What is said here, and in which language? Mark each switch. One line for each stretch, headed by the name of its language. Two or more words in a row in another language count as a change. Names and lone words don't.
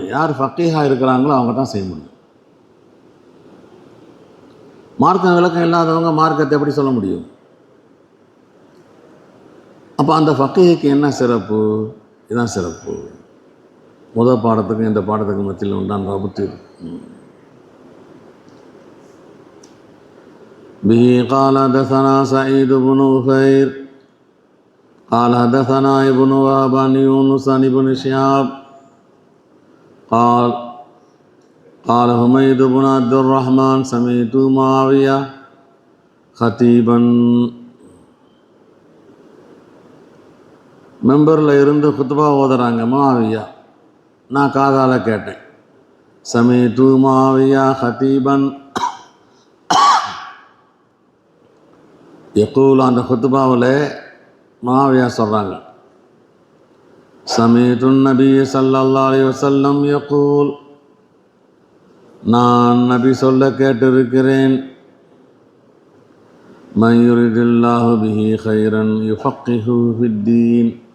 Tamil: யார் ஃபக்கீஹாக இருக்கிறாங்களோ அவங்க தான் செய்ய முடியும். மார்க்க விளக்கம் இல்லாதவங்க மார்க்கத்தை எப்படி சொல்ல முடியும்? அப்போ அந்த ஃபக்கீஹுக்கு என்ன சிறப்பு? இதுதான் சிறப்பு. முதல் பாடத்துக்கும் இந்த பாடத்துக்கு மத்தியில் உண்டான ரபத்து.
Arabic: به قال حدثنا سعيد بن عفير قال حدثنا ابن وهب عن يونس عن ابن شهاب قال حميد بن عبد الرحمن سمعت معاوية خطيبا.
Tamil: மெம்பரில் இருந்து குத்பா ஓதுறாங்க மாவியா, நான் காதால் கேட்டேன்.
Arabic: سمعت معاوية خطيبا يقول,
Tamil: அந்த குத்பாவில் மாவியா சொல்கிறாங்க,
Arabic: سمعت نبي صلى الله عليه وسلم يقول,
Tamil: நான் நபி சொல்ல கேட்டிருக்கிறேன்,
Arabic: من يرد الله به خيرا يفقهه في الدين.